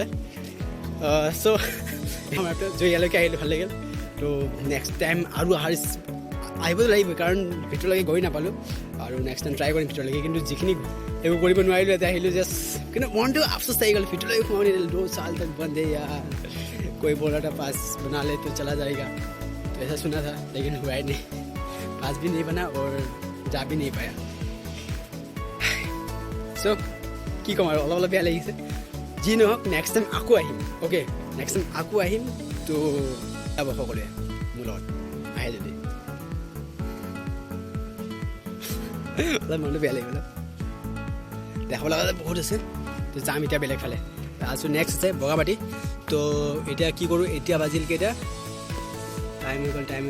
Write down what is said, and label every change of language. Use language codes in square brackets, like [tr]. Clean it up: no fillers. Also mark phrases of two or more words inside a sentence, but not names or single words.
[as] চ' আমাৰ ইয়ালৈকে আহিলোঁ ভাল লাগিল তো [en] next time [as] আৰু আহিব লাগিব কাৰণ ভিতৰলৈকে গৈ নাপালোঁ আৰু [en] next time [as] ট্ৰাই কৰিম ভিতৰলৈকে কিন্তু যিখিনি এইবোৰ কৰিব নোৱাৰিলোঁ এতিয়া আহিলোঁ জাষ্ট কিন্তু মনটো আফচোচ থাকি গ'ল ভিতৰলৈকে সোমাব নিদিলোঁ [hi] 2 साल तक बंद है यार कोई बोला था पास बना ले तो चला जाएगा तो ऐसा सुना था लेकिन हुआ ही नहीं पास भी नहीं बना और जा भी नहीं पाया [as] চ' কি ক'ম আৰু অলপ বেয়া লাগিছে যি নহওক [en] next time [as] আকৌ আহিম [en] ok next time [as] আকৌ আহিম তো যাব সকলোৱে মোৰ লগত আহে যদি অলপ মনটো বেয়া লাগিব দেখাব লগা বহুত আছে তো যাম এতিয়া বেলেগ ফালে আছো নেক্সট আছে বগামাটি তো এতিয়া কি কৰোঁ এতিয়া বাজিল কেইটা টাইম হৈ গ'ল